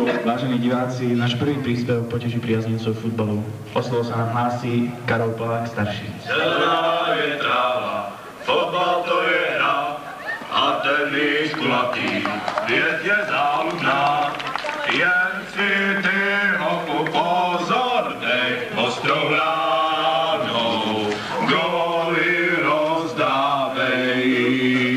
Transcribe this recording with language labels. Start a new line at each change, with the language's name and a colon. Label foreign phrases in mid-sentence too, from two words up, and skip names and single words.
Slovak: Vážení diváci, náš prvý príspevok poteší priaznicov futbalu. O slovo sa nám hlási Karol Plavák starší.
Czech: Zelená je tráva, fotbal to je hra a tenis kulatý, věc je záludná. Jen si ty hochu pozor, dej ostrou ránou, góly rozdávej.